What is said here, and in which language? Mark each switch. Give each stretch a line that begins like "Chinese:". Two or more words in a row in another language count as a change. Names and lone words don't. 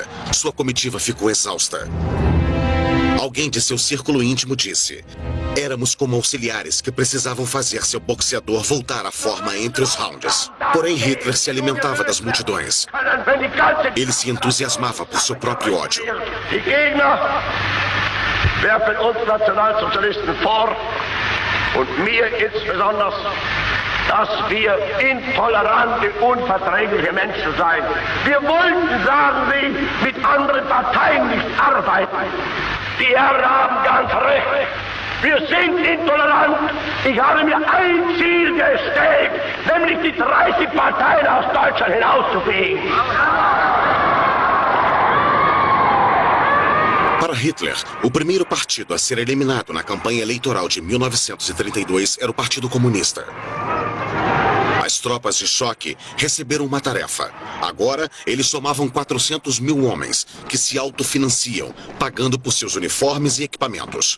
Portuguese: Sua comitiva ficou exausta. Alguém de seu círculo íntimo disse: éramos como auxiliares que precisavam fazer seu boxeador voltar à forma entre os rounds. Porém, Hitler se alimentava das multidões. Ele se entusiasmava por seu próprio ódio.
German: Die Gegner werfen uns Nationalsozialisten vor und mir insbesondere, dass wir intolerante, unverträgliche Menschen seien. Wir wollten, sagen sie, mit anderen Parteien nicht arbeiten. Die Herren haben ganz recht. Wir sind intolerant. Ich habe mir ein Ziel gesteckt, nämlich die 30 Parteien aus Deutschland hinauszufegen.
Portuguese: Para Hitler, o primeiro partido a ser eliminado na campanha eleitoral de 1932 era o Partido Comunista. As tropas de choque receberam uma tarefa. Agora, eles somavam 400 mil homens, que se autofinanciam, pagando por seus uniformes e equipamentos.